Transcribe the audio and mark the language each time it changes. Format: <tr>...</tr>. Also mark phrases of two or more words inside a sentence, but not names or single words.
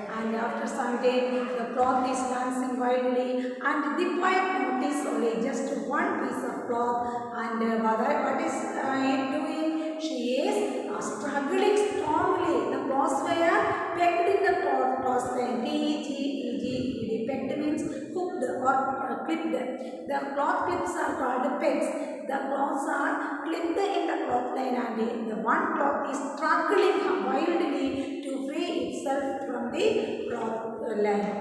<en>And after some time, the cloth is dancing wildly, and the poet noticed only just one piece of cloth. And what is it doing? She is struggling strongly. The cloths were pegged in the cloth line. P-E-G-E-G-E-D. Pegged means hooked or clipped. The cloth clips are called pegs. The cloths are clipped in the cloth line, and the one cloth is struggling wildly to free itself from the cloth line.</en>